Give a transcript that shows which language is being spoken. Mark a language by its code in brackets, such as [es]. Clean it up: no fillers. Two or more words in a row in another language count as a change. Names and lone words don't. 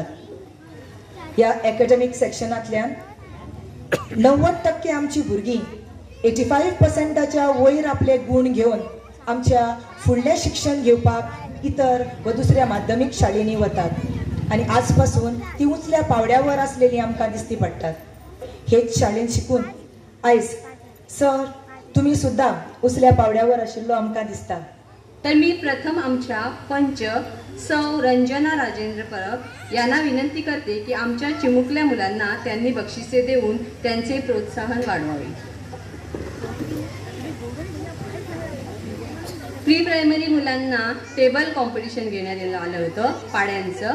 [kok] ह्या एकेडमिक सेक्शनांतल्यान 90% आमची भुरगीं 85%च्या वयर आपले गुण घेवन आमच्या फुडलें शिक्षण घेवपाक इतर व दुसऱ्या माध्यमीक शाळेंनी वतात आणि आजपासून ती उंचल्या पावड्यावर आसलेली आमकां दिसती पडटात. हेच शाळेंत शिकून आयज सर तुम्ही सुद्धा उचल्या पावड्यावर आशिल्लो आमकां दिसता. [mr] तर मी प्रथम आमच्या पंच सौ रंजना राजेंद्र परब यांना विनंती करते की आमच्या चिमुकल्या मुलांना त्यांनी बक्षिसे देऊन त्यांचे प्रोत्साहन वाढवावे. [en] pre primary [mr] मुलांना [en] table competition [mr] घेण्यात आलं होतं पाड्यांचं.